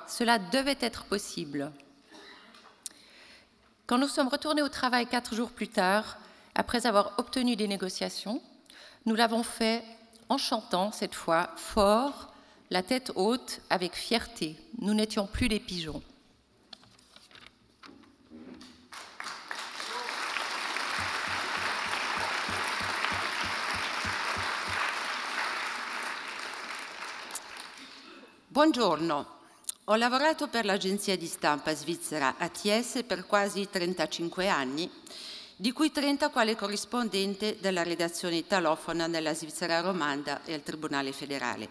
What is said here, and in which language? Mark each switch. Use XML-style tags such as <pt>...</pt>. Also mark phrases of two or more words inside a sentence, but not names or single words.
<fr>Cela devait être possible. Quand nous sommes retournés au travail 4 jours plus tard, après avoir obtenu des négociations, nous l'avons fait en chantant, cette fois, fort, la tête haute, avec fierté. Nous n'étions plus des pigeons.</fr> <it>Buongiorno, ho lavorato per l'agenzia di stampa svizzera ATS per quasi 35 anni, di cui 30 quale corrispondente della redazione italofona nella Svizzera romanda e al Tribunale federale.</it>